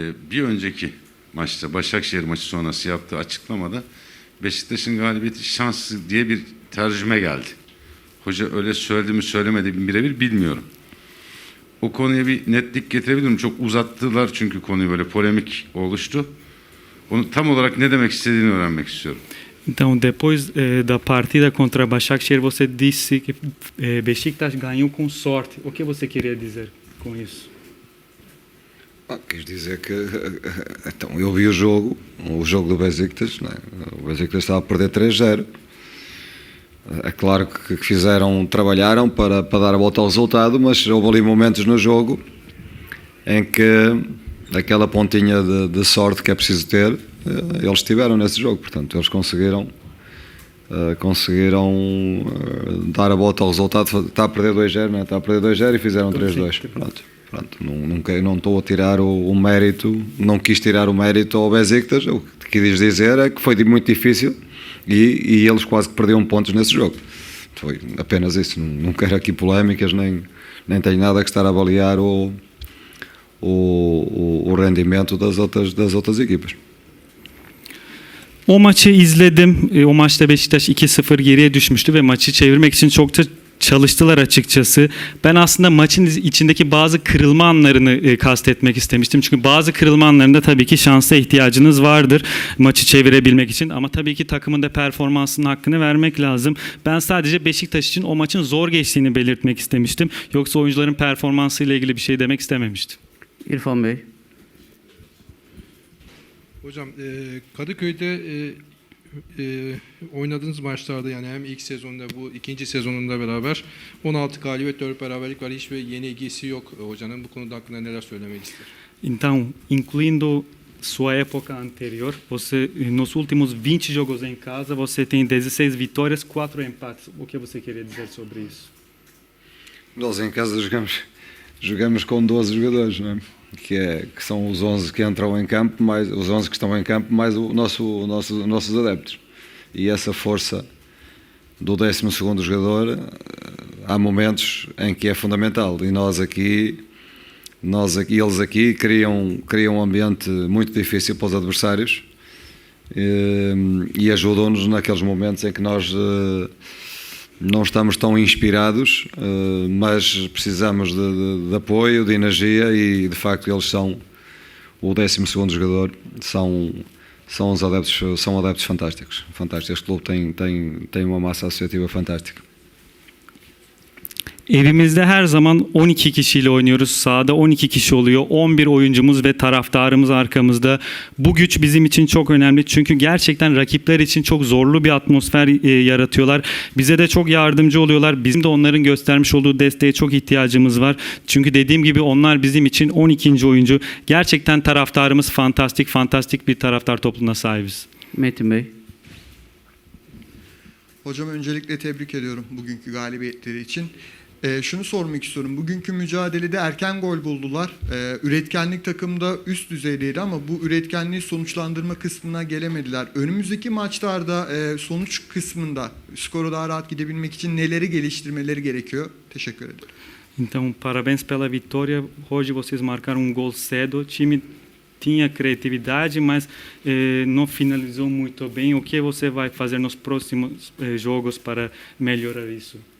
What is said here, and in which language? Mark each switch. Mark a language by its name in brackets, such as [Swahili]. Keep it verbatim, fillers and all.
[Turkish] Bir önceki maçta, Başakşehir maçı sonrası yaptığı açıklamada Beşiktaş'ın galibiyeti şanslı diye bir tercüme geldi. Hoca öyle söyledi mi söylemedi mi birebir bilmiyorum. O konuya bir netlik getirebilir miyim? Çok uzattılar çünkü konuyu böyle polemik oluştu. Onu tam olarak ne demek istediğini öğrenmek istiyorum. [Portuguese] Então, depois eh, da partida contra Başakşehir, você disse que eh, Beşiktaş ganhou com sorte. O que você queria dizer com isso? Ah, quis dizer que então, eu vi o jogo, o jogo do Beşiktaş, né? O Beşiktaş estava a perder três zero. É claro que fizeram, trabalharam para, para dar a volta ao resultado, mas houve ali momentos no jogo em que aquela pontinha de, de sorte que é preciso ter, eles tiveram nesse jogo, portanto, eles conseguiram, conseguiram dar a volta ao resultado, está a perder dois zero, né? Está a perder dois zero e fizeram três dois, pronto. Pronto, não, não estou a tirar o, o mérito, não quis tirar o mérito ao Beşiktaş, o que quis dizer é que foi muito difícil e, e eles quase que perderam pontos nesse jogo. Foi apenas isso, não, não quero aqui polémicas, nem, nem tenho nada que estar a avaliar o, o, o rendimento das outras, das outras equipas. [Turkish] O maçı izledim. O maçta Beşiktaş iki sıfır geriye düşmüştü ve maçı çevirmek için çok da çalıştılar açıkçası. Ben aslında maçın içindeki bazı kırılma anlarını e, kastetmek istemiştim. Çünkü bazı kırılma anlarında tabii ki şansa ihtiyacınız vardır maçı çevirebilmek için. Ama tabii ki takımın da performansının hakkını vermek lazım. Ben sadece Beşiktaş için o maçın zor geçtiğini belirtmek istemiştim. Yoksa oyuncuların performansıyla ilgili bir şey demek istememiştim. İrfan Bey. Hocam e, Kadıköy'de e, e, oynadığınız maçlarda, yani hem ilk sezonda bu ikinci sezonunda beraber on altı galibiyet dört beraberlik var. Hiçbir yenilgisi yok hocanın. Bu konuda hakkında neler söylemek ister? [Portuguese] Então, incluindo sua época anterior, você nos últimos vinte jogos em casa, você tem dezesseis vitórias, quatro empates. O que você queria dizer sobre isso? Nós em casa jogamos jogamos com doze jogadores, não é? Que, é, que são os onze que entram em campo, mais os onze que estão em campo, mais o nosso, o nosso, os nossos adeptos. E essa força do décimo segundo jogador, há momentos em que é fundamental. E nós aqui, nós aqui eles aqui criam, criam um ambiente muito difícil para os adversários e, e ajudam-nos naqueles momentos em que nós não estamos tão inspirados, mas precisamos de, de, de apoio, de energia e, de facto, eles são o décimo segundo jogador, são, são, os adeptos, são adeptos fantásticos. Fantástico. Este clube tem, tem, tem uma massa associativa fantástica. [Turkish] Evimizde her zaman on iki kişiyle oynuyoruz. Sahada on iki kişi oluyor. on bir oyuncumuz ve taraftarımız arkamızda. Bu güç bizim için çok önemli. Çünkü gerçekten rakipler için çok zorlu bir atmosfer e, yaratıyorlar. Bize de çok yardımcı oluyorlar. Bizim de onların göstermiş olduğu desteğe çok ihtiyacımız var. Çünkü dediğim gibi onlar bizim için on ikinci oyuncu. Gerçekten taraftarımız fantastik, fantastik bir taraftar topluluğuna sahibiz. Metin Bey. Hocam öncelikle tebrik ediyorum bugünkü galibiyetleri için. E, şunu sormak istiyorum. Bugünkü mücadelede erken gol buldular. E, üretkenlik takımda üst düzeydeydi ama bu üretkenliği sonuçlandırma kısmına gelemediler. Önümüzdeki maçlarda e, sonuç kısmında skoru daha rahat gidebilmek için neleri geliştirmeleri gerekiyor? Teşekkür ederim. [Portuguese] Então, parabéns pela vitória. Hoje vocês marcaram um gol cedo. O time tinha criatividade, mas eh, não finalizou muito bem. O que você vai fazer nos próximos eh, jogos para melhorar isso?